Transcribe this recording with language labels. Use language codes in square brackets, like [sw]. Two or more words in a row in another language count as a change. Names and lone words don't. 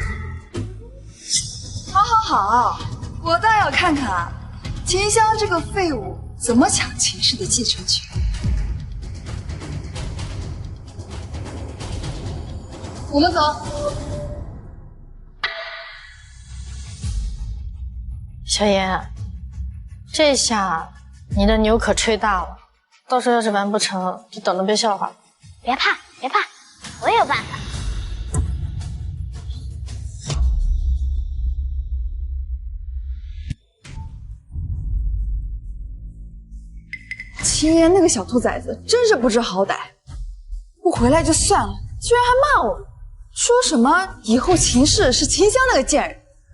[zh] 好，我倒要看看啊，秦香這個廢物怎麼搶秦氏的繼承權。我們走。小妍，這下你的牛可吹大了，到時候要是完不成，就等着被笑話了。別怕，我有辦法。秦妍那個小兔崽子真是不知好歹，不回來就算了，居然還罵我，說什麼以後秦氏是秦香那個賤人。